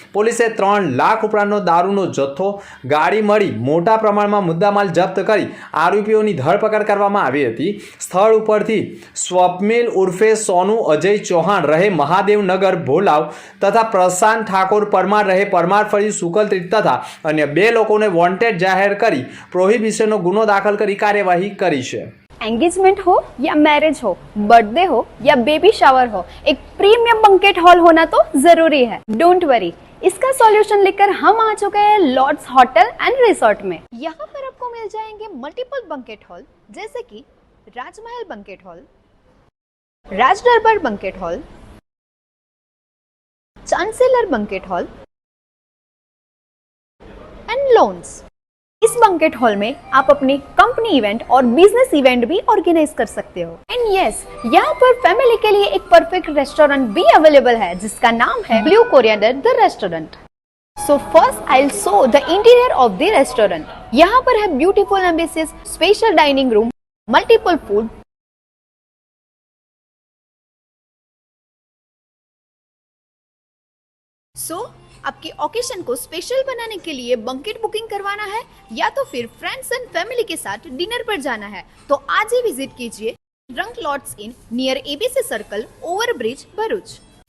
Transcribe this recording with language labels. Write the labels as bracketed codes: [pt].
[gu] પોલીસે 3 લાખ ઉપરાંતનો દારૂનો જથ્થો, ગાડી મળી મોટા પ્રમાણમાં મુદ્દામાલ જપ્ત કરી આરોપીઓની ધરપકડ કરવામાં આવી હતી. સ્થળ ઉપરથી સ્વપ્નિલ ઉર્ફે સોનુ અજય ચૌહાણ રહે મહાદેવનગર ભોલાવ તથા પ્રશાંત ઠાકોર પરમાર રહે પરમાર ફરી સુકલત્રીત તથા અન્ય 2 લોકોને વોન્ટેડ જાહેર કરી પ્રોહિબિશનનો ગુનો દાખલ કરી કાર્યવાહી કરી છે. [hi] एंगेजमेंट हो या मैरिज हो, बर्थडे हो या बेबी शावर हो, एक प्रीमियम बंकेट हॉल होना तो जरूरी है. [en] don't worry, [hi] इसका सॉल्यूशन लेकर हम आ चुके हैं लॉर्ड्स होटल एंड रिसोर्ट में. यहाँ पर आपको मिल जाएंगे मल्टीपल बंकेट हॉल जैसे कि राजमहल बंकेट हॉल, राज दरबार banquet hall, chancellor banquet hall and loans. इस बंकेट हॉल में आप अपनी कंपनी इवेंट और बिजनेस इवेंट भी ऑर्गेनाइज कर सकते हो. [en] and yes, [hi] यहाँ पर फैमिली के लिए एक परफेक्ट रेस्टोरेंट भी अवेलेबल है जिसका नाम है blue coriander the restaurant. [en] So first I'll show the interior of the restaurant. [hi] यहाँ पर है beautiful embassies, special dining room, multiple food. So आपके ओकेशन को स्पेशल बनाने के लिए बंकेट बुकिंग करवाना है या तो फिर फ्रेंड्स एंड फैमिली के साथ डिनर पर जाना है तो आज ही विजिट कीजिए रंग lots in near ABC circle, over bridge, Bharuch.